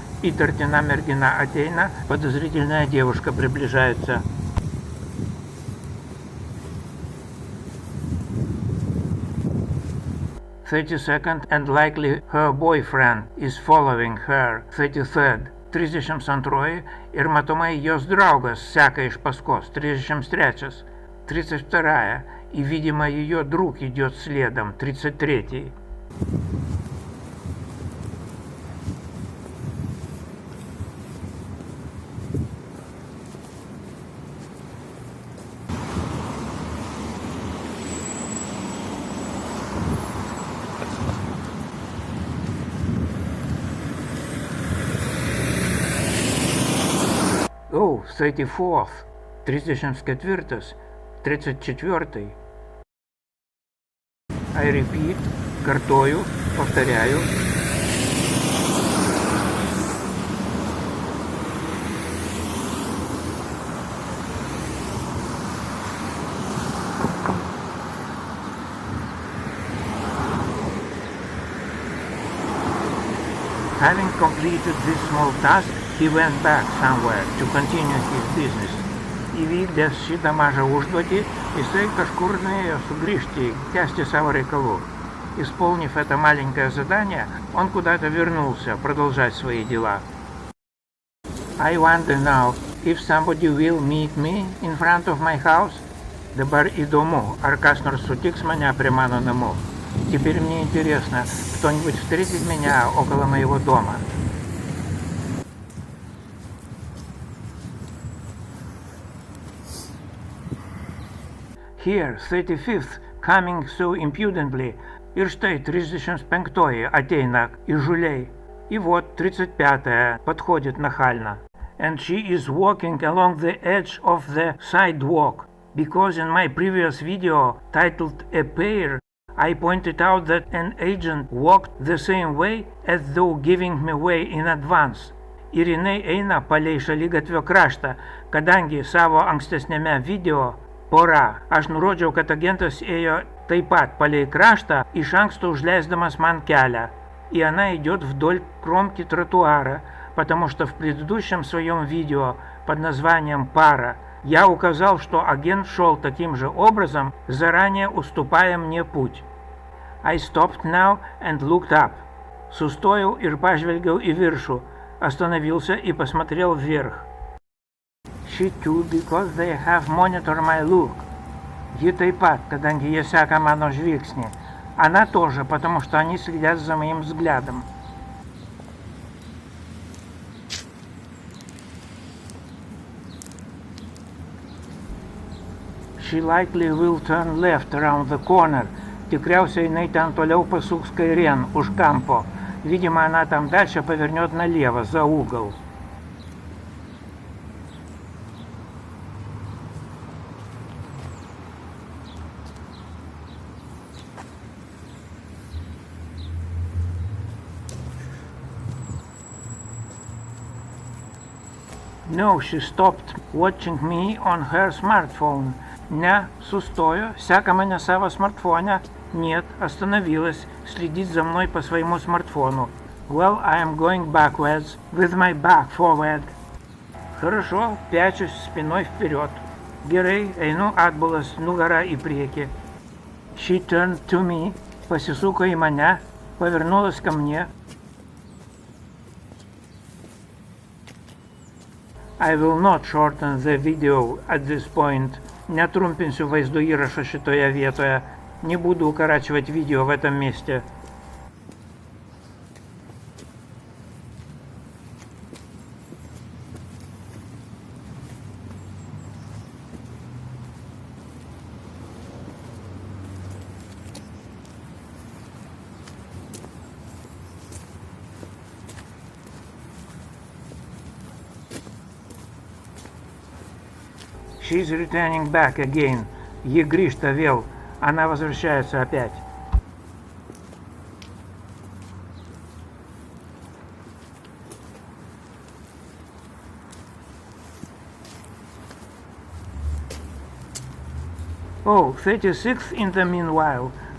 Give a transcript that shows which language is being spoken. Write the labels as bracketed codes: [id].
[lt] Įtartina mergina ateina, [ru] подозрительная девушка приближается. [en] "32nd and likely her boyfriend is following her, 33rd. [lt] 32 ir matomai jos draugas seka iš paskos, 33. [ru] 32 и, видимо, ее друг идет следом, 33. [en] Oh, 34th, 34, 34. I repeat, [lt] kartoju, [ru] повторяю. [en] Having completed this small task, he went back somewhere to continue his business. [lt] Įvykdęs šitą mažą užduotį, jisai kažkur nuėjo sugrįžti, tęsti savo reikalų. [ru] Исполнив это маленькое задание, он куда-то вернулся продолжать свои дела. [en] I wonder now if somebody will meet me in front of my house. [lt] Dabar įdomu, ar kas nors sutiks mane prie mano namų. [ru] Теперь мне интересно, кто-нибудь встретит меня около моего дома. [en] Here, 35th, coming so impudently. [lt] Ir štai 35-oji ateina įžūliai. [ru] И вот 35-я подходит нахально. [en] And she is walking along the edge of the sidewalk. Because in my previous video, titled A Pair, I pointed out that an agent walked the same way as though giving me way in advance. [lt] Ir jinai eina palei šaligatvio kraštą, kadangi savo ankstesnėme video pora aš nurodžiau, kad agentas ėjo taip pat palei краштą, iš anksto užleisdamas man келя. [ru] И она идет вдоль кромки тротуара, потому что в предыдущем своем видео под названием «Пара» я указал, что агент шел таким же образом, заранее уступая мне путь. [en] I stopped now and looked up. [lt] Sustojau ir pažvelgiau į viršų, [ru] остановился и посмотрел вверх. [en] She too, because they have monitored my look. [lt] Ji taip pat, kadangi jie seka mano žvilgsnį. [ru] Она тоже, потому что они следят за моим взглядом. [en] She likely will turn left around the corner. [lt] Tikriausiai jinai ten toliau pasuks kairėn, už kampo. [ru] Видимо, она там дальше повернет налево, за угол. [en] No, she stopped watching me on her smartphone. [ru] Не, [lt] sustojo, [ru] сека меня сavo смартфоне. Нет, остановилась, следит за мной по своему смартфону. [en] Well, I am going backwards, with my back forward. [ru] Хорошо, пячусь спиной вперед. [lt] Gerai, einu atbulas, nugara į priekį. [en] She turned to me, [lt] pasisuko į mane, [ru] повернулась ко мне. [en] I will not shorten the video at this point. [lt] Netrumpinsiu vaizdo įrašą šitoje vietoje. [ru] Не буду укорачивать видео в этом месте. [en] She's returning back again. [lt] Ji grįžta vėl. [ru] Она возвращается опять. [en] Oh, 36 in the meanwhile.